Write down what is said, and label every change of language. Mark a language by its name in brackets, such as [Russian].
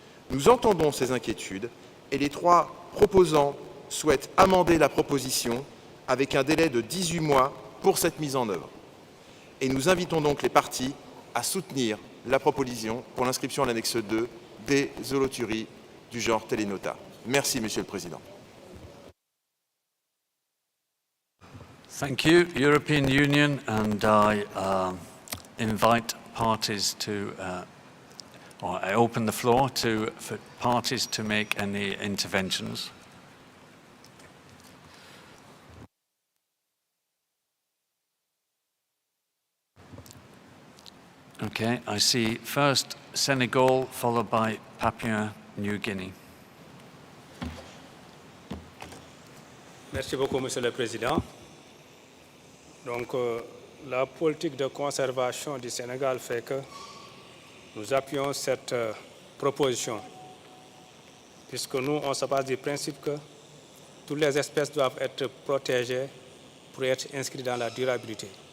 [French] Nous entendons ces inquiétudes et les trois proposants souhaitent amender la proposition avec un délai de 18 mois pour cette mise en œuvre. Et nous invitons donc les parties à soutenir la proposition pour l'inscription à l'annexe 2 des holothuries du genre Télénota. Merci, Monsieur le Président. [English] Thank you, European Union, and I invite parties to, or I open the floor for parties to make any interventions. Okay, I see first Senegal, followed by Papua New Guinea. [French] Merci beaucoup, Monsieur le Président. Donc, la politique de conservation du Sénégal fait que nous appuyons cette proposition, puisque nous, on se base du principe que toutes les espèces doivent être protégées pour être inscrites dans la durabilité.